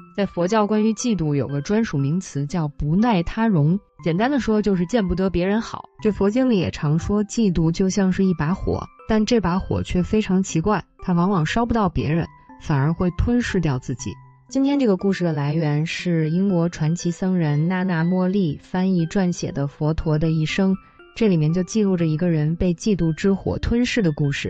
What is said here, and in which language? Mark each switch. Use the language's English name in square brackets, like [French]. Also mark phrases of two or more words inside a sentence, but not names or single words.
[Chinese] 在佛教關於嫉妒有個專屬名詞叫不耐他容，簡單的說就是見不得別人好。這佛經裡也常說嫉妒就像是一把火，但這把火卻非常奇怪，它往往燒不到別人，反而會吞噬掉自己。今天這個故事的來源是英國傳奇僧人娜娜莫利翻譯撰寫的《佛陀的一生》，這裡面就記錄着一個人被嫉妒之火吞噬的故事。